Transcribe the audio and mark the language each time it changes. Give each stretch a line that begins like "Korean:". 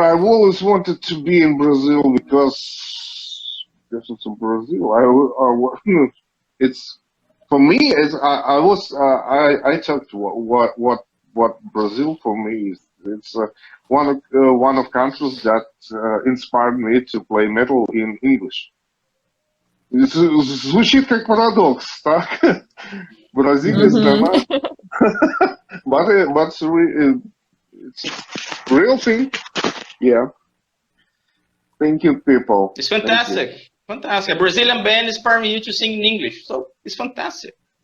English: I've always wanted to be in Brazil because it's in Brazil. It's for me. I talked what Brazil for me is It's one of countries that inspired me to play metal in English.
Russian: Звучит как парадокс, так? Бразилия страна,
English: but it's a real thing. Yeah. Thank you, people. It's fantastic. Fantastic. A Brazilian band inspired you to sing in English, so it's fantastic.